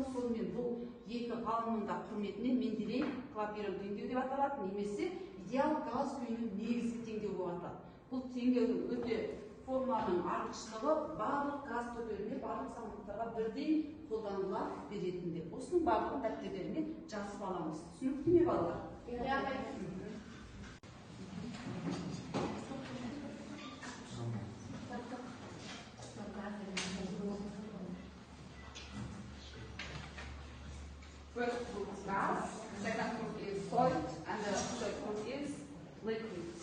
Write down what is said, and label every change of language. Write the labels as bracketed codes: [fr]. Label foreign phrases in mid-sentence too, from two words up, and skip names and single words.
[kk] Сонымен бұл екі ғалымның да құрметіне Менделеев клапирон теңдеу деп аталады, немесе идеал газ күйінің негізгі теңдеу болып аталады. Бұл теңдеудің өте формуланың артықшылығы барлық газ түрлеріне, барлық салмақтарға бірдей қолданыла беретінде. Осының барлығын дәптеріне жазып аламыз. Түсінікті ме балалар? [en] First group is gas, second group is solid, and the third group is liquid.